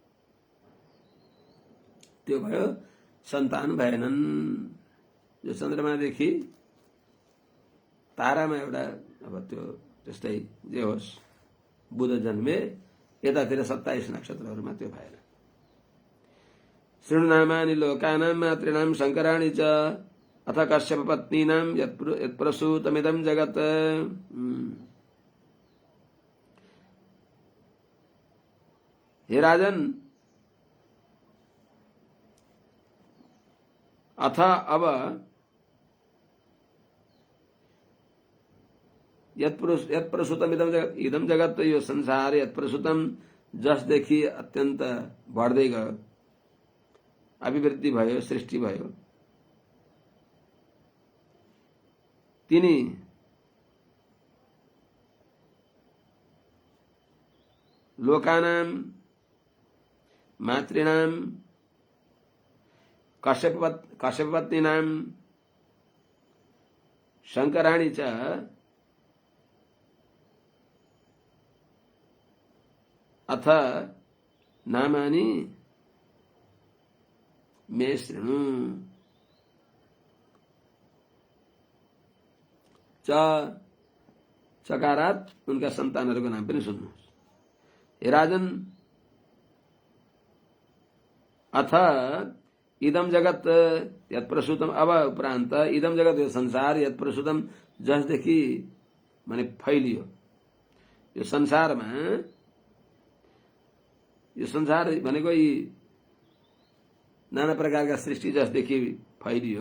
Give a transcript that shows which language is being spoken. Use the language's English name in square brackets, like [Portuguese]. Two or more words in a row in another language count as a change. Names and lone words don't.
[Nepali] त्यो भयो। सन्तान भएनन्। यो चन्द्रमादेखि तारामा एउटा अब त्यो त्यस्तै जे होस् बुध जन्मे, यतातिर 27 नक्षत्रहरूमा त्यो भएन। [Sanskrit] शृणुनामानि लोकानां मातॄणां शङ्कराणि च अथ कश्यप पत्नीनां यत्प्रसूतमिदं जगत्। हे राजन, अथ अब यत्प्रसूतम इदम जगत, [Nepali] यो संसार यत्प्रसूतम जसदेखि अत्यन्त बढ्दै गयो, अभिवृद्धि भयो, सृष्टि भयो, [Sanskrit] तिनी लोकानां मातॄणां कश्यपपत्नीनां शङ्कराणि च अथ नामानि मे शृणु। [Nepali] चकारात उनका सन्तानहरूको नाम पनि सुन्नुहोस्। [Sanskrit] हे राजन, अथ इदम जगत यत्प्रसूतम, [Nepali] अब उपरान्त [Sanskrit] इदम जगत [Nepali] यो संसार यत्प्रसूतम जसदेखि माने फैलियो, यो संसारमा, यो संसार भनेको यी नाना प्रकारका सृष्टि जसदेखि फैलियो,